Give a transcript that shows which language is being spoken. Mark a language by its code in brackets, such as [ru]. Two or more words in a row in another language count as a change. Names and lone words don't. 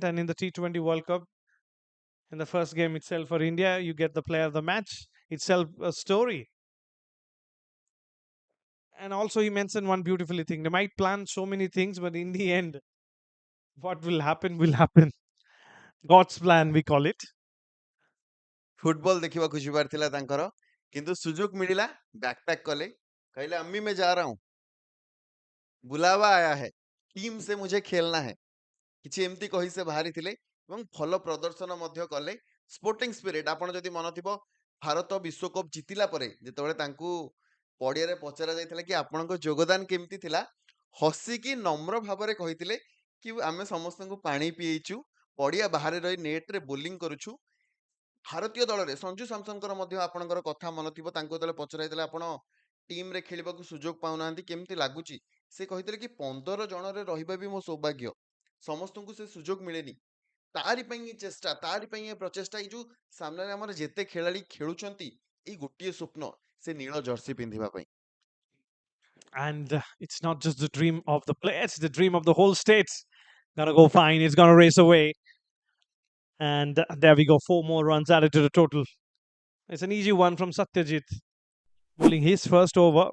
[en] And in the T20 World Cup, in the first game itself for India, you get the player of the match. Itself a story. And also, he mentioned one beautifully thing. They might plan so many things, but in the end, what will happen will happen. God's plan, we call it. [or] ଫୁଟବଲ ଦେଖିବାକୁ ଯିବାର ଥିଲା ତାଙ୍କର, କିନ୍ତୁ ସୁଯୋଗ ମିଳିଲା, ବ୍ୟାକପ୍ୟାକ୍ କଲେ, କହିଲେ [hi] अम्मी मैं जा रहा हूं, ବୁଲାवा आया है, टीम से मुझे खेलना है, [or] କିଛି ଏମିତି କହି ସେ ବାହାରିଥିଲେ ଏବଂ ଭଲ ପ୍ରଦର୍ଶନ ମଧ୍ୟ କଲେ। [en] sporting spirit, [or] ଆପଣ ଯଦି ମନ ଥିବ, ଭାରତ ବିଶ୍ୱକପ୍ ଜିତିଲା ପରେ ଯେତେବେଳେ ତାଙ୍କୁ ପଡ଼ିଆରେ ପଚରା ଯାଇଥିଲା କି ଆପଣଙ୍କ ଯୋଗଦାନ କେମିତି ଥିଲା, ହସିକି ନମ୍ର ଭାବରେ କହିଥିଲେ କି ଆମେ ସମସ୍ତଙ୍କୁ ପାଣି ପିଏଇଛୁ, ପଡ଼ିଆ ବାହାରେ ରହି ନେଟ୍ରେ ବୋଲିଂ କରୁଛୁ। ଭାରତୀୟ ଦଳରେ ସଞ୍ଜୁ ସାମସନଙ୍କର ମଧ୍ୟ ଆପଣଙ୍କର କଥା ମନ ଥିବ, ତାଙ୍କୁ ଯେତେବେଳେ ପଚରା ହେଇଥିଲା ଆପଣ ଟିମ୍ରେ ଖେଳିବାକୁ ସୁଯୋଗ ପାଉନାହାନ୍ତି, କେମିତି ଲାଗୁଛି, ସେ କହିଥିଲେ କି 15 ଜଣରେ ରହିବା ବି ମୋ ସୌଭାଗ୍ୟ, ସମସ୍ତଙ୍କୁ ସେ ସୁଯୋଗ ମିଳେନି। ତାରି ପାଇଁ ଏ ଚେଷ୍ଟା, ତାରି ପାଇଁ ଏ ପ୍ରଚେଷ୍ଟା, ଏଇ ଯୋଉ ସାମ୍ନାରେ ଆମର ଯେତେ ଖେଳାଳି ଖେଳୁଛନ୍ତି, ଏଇ ଗୋଟିଏ ସ୍ୱପ୍ନ, ସେ ନୀଳ ଜର୍ସି ପିନ୍ଧିବା ପାଇଁ। [en] And it's not just the dream of the player, it's the dream of the whole state. Gonna go fine, it's gonna race away. And there we go, 4 more runs added to the total. It's an easy one from Satyajit, bowling his first over.